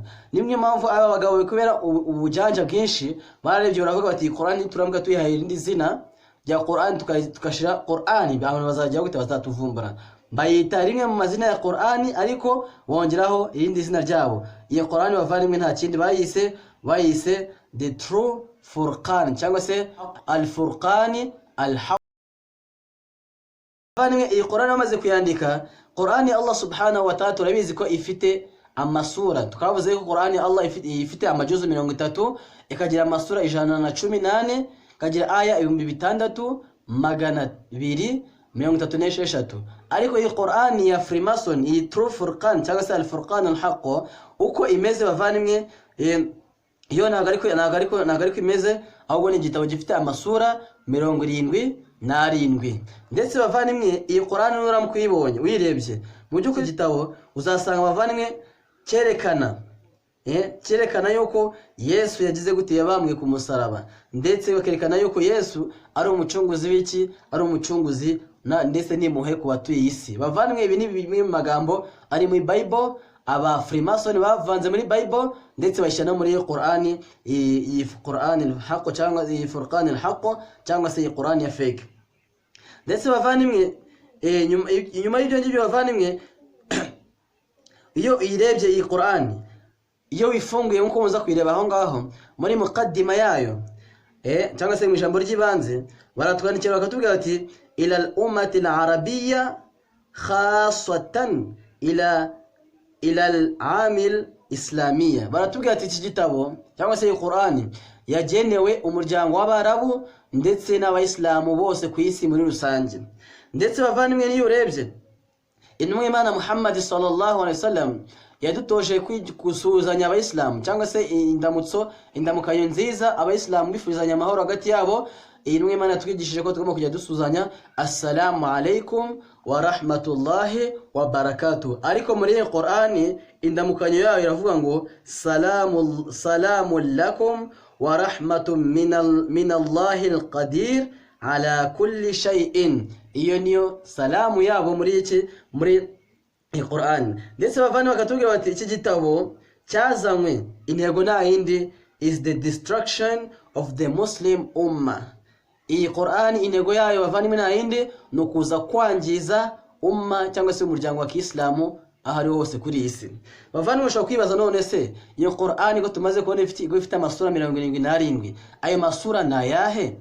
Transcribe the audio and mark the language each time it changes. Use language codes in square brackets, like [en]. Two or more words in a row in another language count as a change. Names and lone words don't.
[rw] Nimwe mpamvu aba bagabo kubera ubujanja bwinshi bararebye baravuga bati Qur'ani turamuka tuyihaye irindi zina rya Qur'ani tukashira Qur'ani, abantu bazajya gute, bazatuvumbura. Bayita rimwe mu mazina ya Qur'ani ariko bongeraho irindi zina ryabo. Iyo Qur'ani bavandimwe nta kindi bayise the true Furqan cyangwa se al-Furqani al-Haq. Bavandimwe iyi Qur'ani bamaze kuyandika, Qur'ani Allah [ar] سبحانه وتعالى [rw] turabizi ko ifite amasura. Tukavuze ko Qur'ani Allah ifite amajuzu 30, ikagira amasura 118, ikagira aya 6236. Ariko iyi Qur'ani ya Freemason, iyi True Furqan cyangwa se al-Furqan al-Haq, uko imeze bavandimwe, iyo ntabwo ariko imeze, ahubwo ni igitabo gifite amasura 77. Ndetse bavandimwe iyi Qur'ani nuramuka uyibonye uyirebye mu by'ukuri igitabo uzasanga bavandimwe cyerekana yuko Yesu yagize gute, yabambwe ku musaraba, ndetse bakerekana yuko Yesu ari umucunguzi w'iki, ari umucunguzi ndetse n'impuhwe ku batuye isi. Bavandimwe ibi ni bimwe mu magambo ari muri Bible, aba Freemason bavanze muri Bible ndetse bashyira muri Qur'ani, iyi Qur'ani al-Haq cyangwa iyi Furqan al-Haq cyangwa se iyi Qur'ani ya fake. Ndetse bavandimwe inyuma y'ibyo ngibyo bavandimwe, iyo uyirebye iyi Qur'ani, iyo wifunguye nko muza kwireba aho ngaho muri muqaddima yayo, cyangwa se mu ijambo ry'ibanze baratwandikira bakatubwira ati [ar] إلى الأمة العربية خاصة إلى العالم الإسلامي. [rw] Baratubwira ati iki gitabo cyangwa se Qur'ani yagenewe umuryango w'Abarabu ndetse n'Abayisilamu bose ku isi muri rusange. Ndetse bavandimwe niyo urebye intumwa Imana Muhammad [ar] صلى الله عليه وسلم [rw] yadutoje kusuhuzanya Abayisilamu cyangwa se indamukanyo nziza Abayisilamu bifuzanya amahoro hagati yabo. Intumwa Imana twigishije ko tugomba kujya dusuzanya [ar] السلام عليكم ورحمة الله وبركاته. [rw] Ariko muri Qur'ani indamukanyo yayo iravuga ngo [ar] سلام لكم ورحمة من الله القادر على كل شيء. [rw] Iyo niyo salamu yabo muri Qur'an. Ndetse bavana bakatubwira bati iki gitabo cyazanywe intego nta yindi [en] is the destruction of the Muslim ummah. [rw] Iyi Qur'an intego yayo bavana nta yindi no kuza kwangiza umma cyangwa se umuryango wa Kiislamu ahari hose kuri isi. Bavana bashaka kwibaza none se iyo Qur'an ko tumaze kubona ifite amasura 77 ayo masura na yahe?